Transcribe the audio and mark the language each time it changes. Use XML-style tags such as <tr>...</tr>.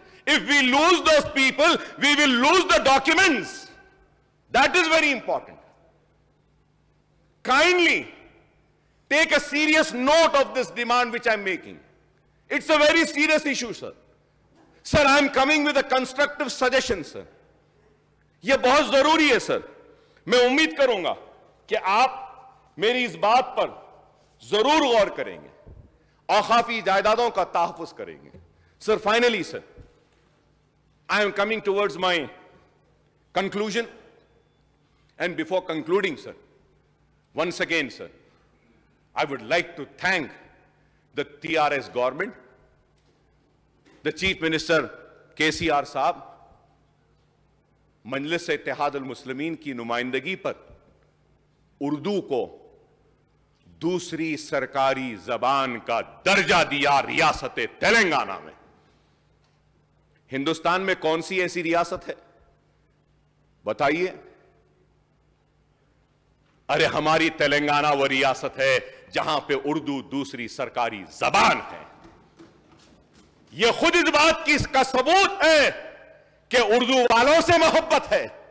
<en>If we lose those people, we will lose the documents. That is very important. Kindly take a serious note of this demand which I am making. It's a very serious issue, sir. Sir, I am coming with a constructive suggestion, sir.</en> <hi>यह बहुत जरूरी है sir. मैं उम्मीद करूंगा कि आप मेरी इस बात पर जरूर गौर करेंगे, औकाफी जायदादों का तहफ़्फ़ुज़ करेंगे.</hi> <en>Sir, finally, sir, I am coming towards my conclusion. And before concluding, sir, once again, sir, I would like to thank the TRS government, the Chief Minister KCR साहब, Majlis-e-Ittehadul Muslimeen</en> <hi>की नुमाइंदगी पर उर्दू को दूसरी सरकारी जबान का दर्जा दिया रियासत तेलंगाना में। हिंदुस्तान में कौन सी ऐसी रियासत है बताइए? अरे हमारी तेलंगाना वो रियासत है जहां पे उर्दू दूसरी सरकारी जबान है। यह खुद इस बात की इसका सबूत है कि उर्दू वालों से मोहब्बत है।</hi>